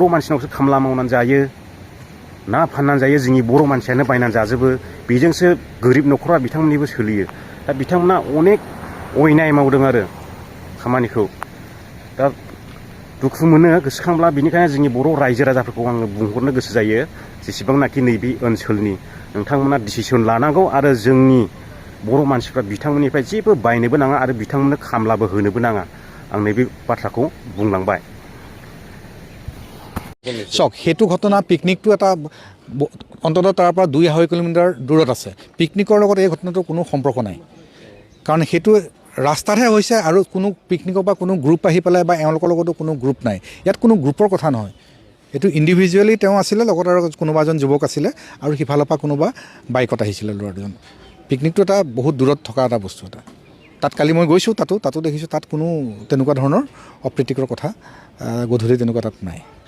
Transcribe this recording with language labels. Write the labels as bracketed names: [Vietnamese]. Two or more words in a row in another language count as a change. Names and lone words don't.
[Bodo] मानसिनावसो खामला मावनानै जायो ना फाननानै जायो जोंनि बर' मानसियानो बायनानै जाजोबो बेजोंसो गोरिब न'खरा बिथांमोननिबो सोलियो दा बिथांमोना अनेक अयनाय मावदों आरो खामानिखौ दा दुखु मोनो गोसोखांब्ला बेनिखायनो जोंनि बर' रायजो राजाफोरखौ आङो बुंहरनो गोसो जायो जेसेबांनाखि नैबे ओनसोलनि नोंथांमोना डिसिसन लानांगौ आरो जोंनि बर' मानसिफ्रा बिथांमोननिफ्राय जेबो बायनोबो नाङा आरो बिथांमोननो खामलाबो होनोबो नाङा आं नैबे बाथ्राखौ बुंलांबाय [Assamese] চাওক সেইটো ঘটনা পিকনিকটো এটা অন্ততঃ তাৰ পৰা 2-2.5 কিলোমিটাৰ দূৰত আছে পিকনিকৰ লগত এই ঘটনাটোৰ কোনো সম্পৰ্ক নাই কাৰণ সেইটো ৰাস্তাতহে হৈছে আৰু কোনো পিকনিকৰ বা কোনো গ্ৰুপ আহি পেলাই বা এওঁলোকৰ লগতো কোনো গ্ৰুপ নাই ইয়াত কোনো গ্ৰুপৰ কথা নহয় এইটো ইণ্ডিভিজুৱেলি তেওঁ আছিলে লগত আৰু কোনোবা এজন যুৱক আছিলে আৰু সিফালৰ পৰা কোনোবা বাইকত আহিছিলে ল'ৰা দুজন পিকনিকটো এটা বহুত দূৰত থকা এটা বস্তু এটা তাত কালি মই গৈছোঁ তাতো দেখিছোঁ তাত কোনো তেনেকুৱা ধৰণৰ অপ্ৰীতিকৰ কথা গধূলি তেনেকুৱা তাত নাই